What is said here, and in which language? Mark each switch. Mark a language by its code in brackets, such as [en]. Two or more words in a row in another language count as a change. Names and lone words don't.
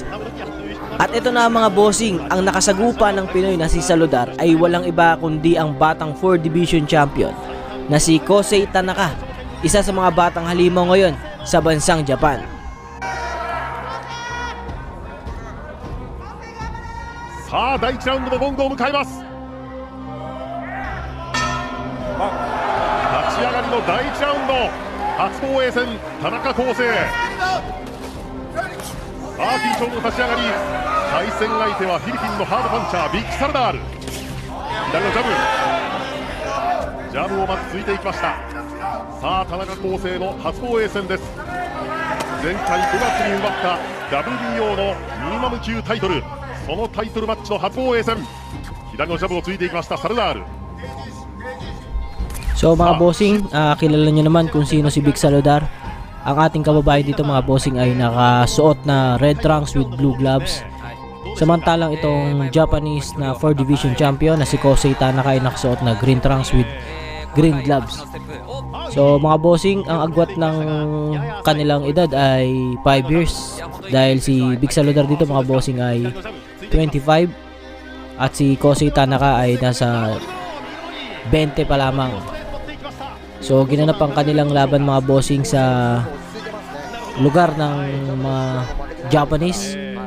[tl] At ito na mga bossing, ang nakasagupa ng Pinoy na si Saludar ay walang iba kundi ang batang 4 [en] division champion [tl] na si Kosei Tanaka, isa sa mga batang halimaw ngayon sa bansang Japan. [ja] Sa 第1ラウンドのゴングを迎えます。立ち上がりの第1ラウンド、初防衛戦田中康生。緊張の立ち上がり、対戦相手はフィリピンのハードパンチャービッグサルダール。左のジャブをまずついていきました。さあ田中康生の初防衛戦です。前回5月に奪った WBO のミニマム級タイトル、そのタイトルマッチの初防衛戦、左のジャブをついていきましたサルダール。 [tl] So mga bossing, kilala nyo naman kung sino si Vic Saludar. Ang ating kababayan dito mga bossing ay nakasuot na [en] red trunks with blue gloves. [tl] Samantalang itong Japanese na 4 [en] division champion [tl] na si Kosei Tanaka ay nakasuot na [en] green trunks with green gloves. [tl] So mga bossing, ang agwat ng kanilang edad ay 5 years. Dahil si Vic Saludar dito mga bossing ay 25 at si Kosei Tanaka ay nasa 20 pa lamang. So ginanap ang kanilang laban mga bossing sa lugar ng mga Japanese.